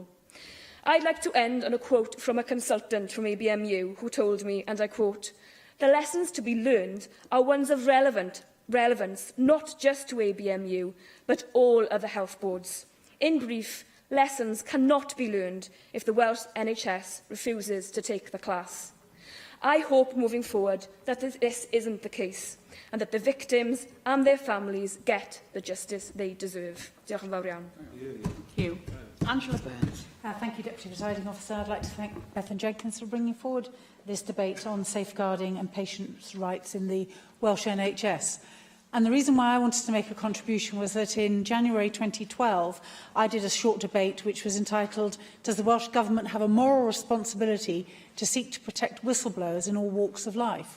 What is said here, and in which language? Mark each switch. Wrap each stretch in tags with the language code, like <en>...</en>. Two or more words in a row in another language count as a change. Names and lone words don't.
<en>I'd like to end on a quote from a consultant from ABMU who told me, and I quote, "The lessons to be learned are ones of relevance not just to ABMU, but all other health boards. In brief, lessons cannot be learned if the Welsh NHS refuses to take the class." I hope moving forward that this isn't the case and that the victims and their families get the justice they deserve.</en> <cy>Diolch yn fawr iawn.</cy> <en>Thank you. Angela Burns. Thank you, Deputy Presiding Officer. I'd like to thank Bethan Jenkins for bringing forward this debate on safeguarding and patients' rights in the Welsh NHS. And the reason why I wanted to make a contribution was that in January 2012, I did a short debate which was entitled, "Does the Welsh Government have a moral responsibility to seek to protect whistleblowers in all walks of life?"</en>